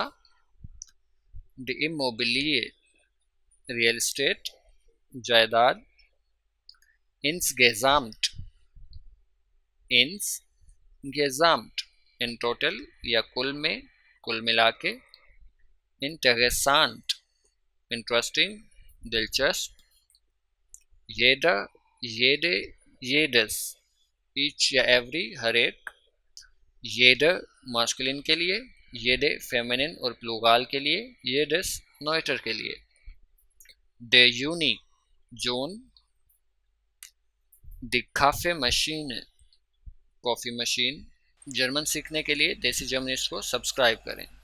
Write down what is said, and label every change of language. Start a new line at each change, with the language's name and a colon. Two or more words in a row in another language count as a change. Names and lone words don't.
German: Die Immobilie,
Hindi: रियल एस्टेट, जायदाद।
German: Insgesamt, insgesamt,
English: in total
Hindi: या कुल में, कुल मिला के।
German: Interessant, इंटरेस्टिंग, दिलचस्प। Jeder, jede, jedes,
English: each या every,
Hindi: हर एक। Jeder, मास्कुलिन के लिए। Jede, फेमिनिन और प्लूराल के लिए। Jedes, नॉइटर के लिए।
German: Der Juni,
Hindi: जून।
German: Die Kaffeemaschine,
English: coffee machine.
Hindi: जर्मन सीखने के लिए देसी जर्मनिस्ट को सब्सक्राइब करें।